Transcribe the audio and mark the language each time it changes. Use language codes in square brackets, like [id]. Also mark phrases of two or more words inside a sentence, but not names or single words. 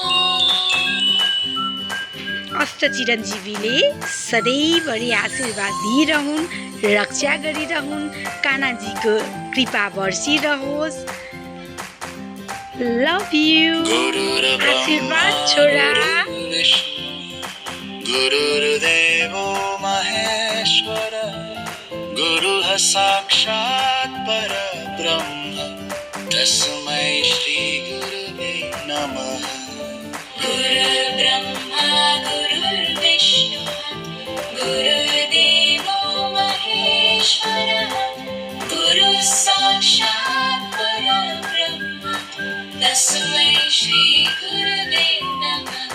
[ne] अष्ट चिरञ्जीवीले सधैँभरि आशीर्वाद दिइरहुन्, रक्षा गरिरहुन्, कानाजीको कृपा बर्सिरहोस्। [en] love you. [ne] आशीर्वाद छोरा। [sa] गुरुर्देवो महेश्वर, गुरुः साक्षात् परब्रह्म, तस्मै श्री गुरुवे नमः। गुरुर्ब्रह्मा गुरुर्विष्णु, गुरुर्देवो महेश्वरः, गुरुः साक्षात् परब्रह्म, तस्मै श्री गुरुवे नमः।